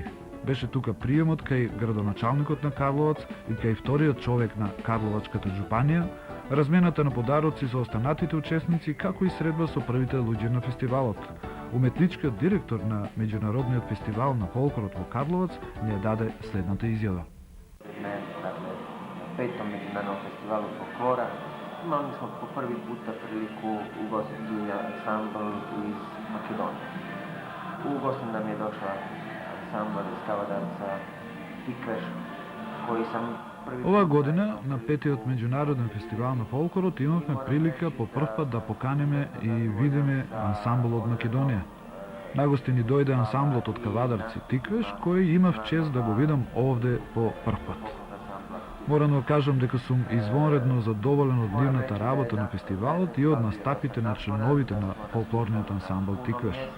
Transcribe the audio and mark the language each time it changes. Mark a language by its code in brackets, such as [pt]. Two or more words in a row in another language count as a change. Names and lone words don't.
[mk] Беше тука приемот кај градоначалникот на Карловац и кај вториот човек на Карловачката џупанија, размената на подароци со останатите учесници, како и средба со првите луѓе на фестивалот. Уметничкиот директор на Меѓународниот фестивал на фолклорот во Карловац не даде следната изјава. [hr] Dakle, petom međunarodnom festivalu folklora imali smo po prvi puta priliku ugostiti ansambl iz Makedonije. U gostu nam je došla ansambl iz Kavadarca Tikveš, koji sam prvi [mk] Оваа година на 5-тиот меѓународен фестивал на фолклорот имавме прилика по прв пат да поканеме и видиме ансамбл од Македонија. Нагости ни дојде ансамблот од Кавадарци Тиквеш, кој имав чест да го видам овде по прв пат. Морам да кажам дека сум извонредно задоволен од нивната работа на фестивалот и од настапите на членовите на фолклорниот ансамбл Тиквеш.